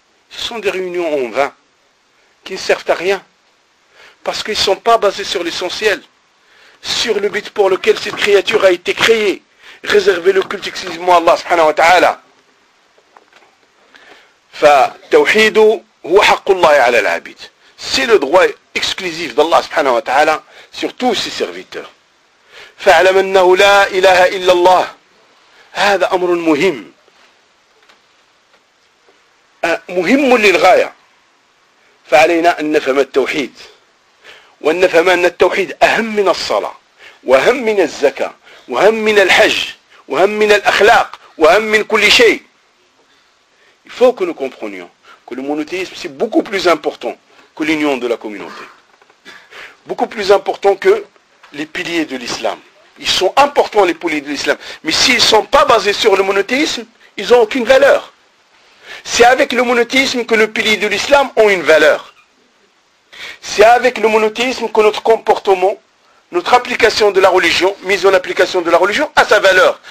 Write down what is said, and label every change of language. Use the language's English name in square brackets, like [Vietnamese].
[French] Ce sont des réunions en vain, qui ne servent à rien, parce qu'ils ne sont pas basés sur l'essentiel, sur le but pour lequel cette créature a été créée, réserver le culte exclusivement à Allah subhanahu wa ta'ala. [Arabic] Fa tawhidu huwa haqqullahi ala al-abid. [French] C'est le droit exclusif d'Allah subhanahu wa ta'ala sur tous ses serviteurs. [Arabic] فاعلم انه لا اله الا الله هذا امر مهم مهم للغايه فعلينا ان نفهم التوحيد وان نفهم ان التوحيد اهم من الصلاه واهم من الزكاه واهم من الحج واهم من الاخلاق واهم من كل شيء [French] il faut que nous comprenions que le monothéisme c'est beaucoup plus important que l'union de la communauté beaucoup plus important que les piliers de l'islam Ils sont importants les piliers de l'islam. Mais s'ils ne sont pas basés sur le monothéisme, ils n'ont aucune valeur. C'est avec le monothéisme que les piliers de l'islam ont une valeur. C'est avec le monothéisme que notre comportement, notre application de la religion, mise en application de la religion, a sa valeur.